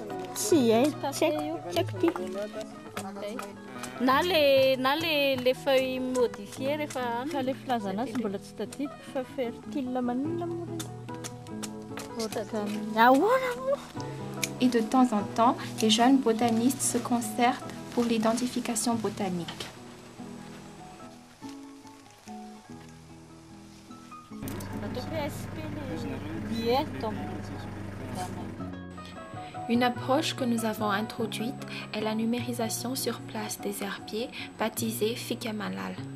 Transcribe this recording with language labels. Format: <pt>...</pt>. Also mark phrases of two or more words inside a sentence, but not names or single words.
<mg>Si, na</mg> <fr>les feuilles modifiées</fr> <mg>rehefa le filazana azy mbola tsy tadidiko fa fertile maninona moa</mg> <fr>Et de temps en temps, les jeunes botanistes se concertent pour l'identification botanique. Une approche que nous avons introduite est la numérisation sur place des herbiers baptisés Fikamalal.</fr>